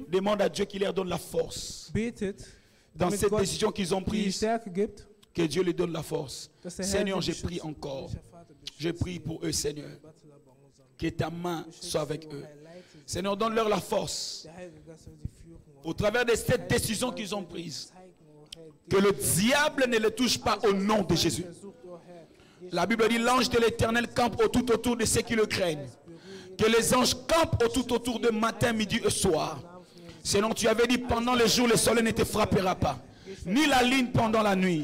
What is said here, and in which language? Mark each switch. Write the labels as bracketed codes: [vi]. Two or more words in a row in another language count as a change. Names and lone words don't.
[fr] Demande à Dieu qu'il leur donne la force. [de] betet, [fr] Dans [de] damit [fr] cette [de] Gott [fr] décision qu'ils ont [de] die [fr] prise, [de] Stärke gibt, [fr] que Dieu leur donne la force. [de] dass der Herr [fr] Seigneur, [de] sie [fr] j'ai pris [de] beschützt. [fr] encore. Je prie pour eux, Seigneur. Que ta main soit avec eux. Seigneur, donne-leur la force. [de] Der Heilige Geist soll sie führen, [fr] Au travers de cette décision qu'ils ont prise, que le diable ne les touche pas au nom de Jésus. La Bible dit, l'ange de l'Éternel campe tout autour de ceux qui le craignent. Que les anges campent tout autour de matin, midi et soir. Sinon, tu avais dit, pendant le jour, le soleil ne te frappera pas, ni la lune pendant la nuit.